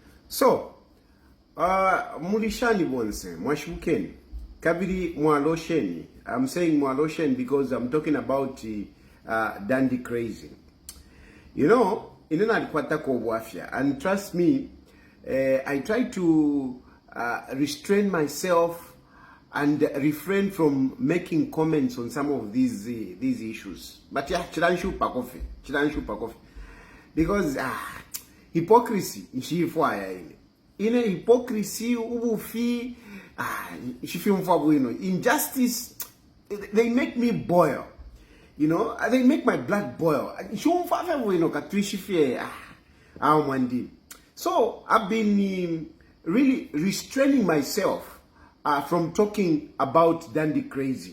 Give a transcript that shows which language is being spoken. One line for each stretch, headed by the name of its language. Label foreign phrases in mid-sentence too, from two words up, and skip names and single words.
Bemba: So, mulishani bonse, mwashukeni. Kabiri mwalosheni.
English: I'm saying mwalosheni because I'm talking about dandy crazy. You know,
Bemba: inena alikwata kwa wafya.
English: And trust me, I try to restrain myself and refrain from making comments on some of these issues. But yeah,
Bemba: chilanshu pakofe.
English: Because hypocrisy
Bemba: ishifwaya ile.
English: In hypocrisy ubufi injustice, they make me boil. You know, they make my blood boil. So I've been really restraining myself from talking about dandy crazy.